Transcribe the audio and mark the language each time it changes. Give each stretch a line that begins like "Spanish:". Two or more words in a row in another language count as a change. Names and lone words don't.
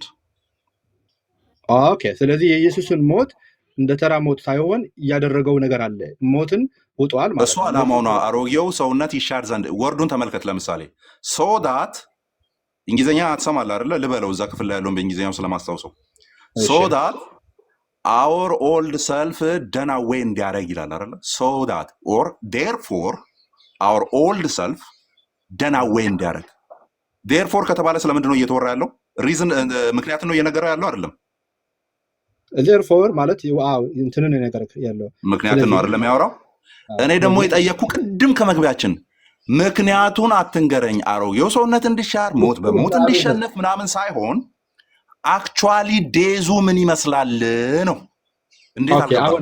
Amharic: ኦኬ፣ ስለዚህ የኢየሱስን ሞት እንደ ተራ ሞት ሳይሆን ያደረገው ነገር አለ። ሞትን ውጧል ማለት እሱ ዓላማው ነው። አሮጌው ሰውነት ይሻር ዘንድ ወርዱን ተመልከት። ለምሳሌ
English: so that
Amharic: እንግሊዝኛ አትሰማለህ አይደለ? ልበለው እዛ ክፍል ላይ ያለውን በእንግሊዝኛው ስለማስታውሰው
English: so that our old self done away
Amharic: እንዲያደርግ ይላል አይደለ?
English: so that or therefore our old self done away እንዲያደርግ። therefore
Amharic: ከተባለ ስለምንድን ነው እየተወራ ያለው? ሪዝን ምክንያት ነው እየነገረው ያለው አይደለም? therefore ማለት እንትንን ነገር ያለው ምክንያት ነው አይደለም ያወራው። እኔ ደግሞ የጠየቅኩ ቅድም ከመግቢያችን ምክንያቱን አትንገረኝ፣ አሮጌው ሰውነት እንዲሻር ሞት በሞት እንዲሸነፍ ምናምን ሳይሆን አክቹዋሊ ዴዙ ምን ይመስላል ነው። እንዴት አልገባም?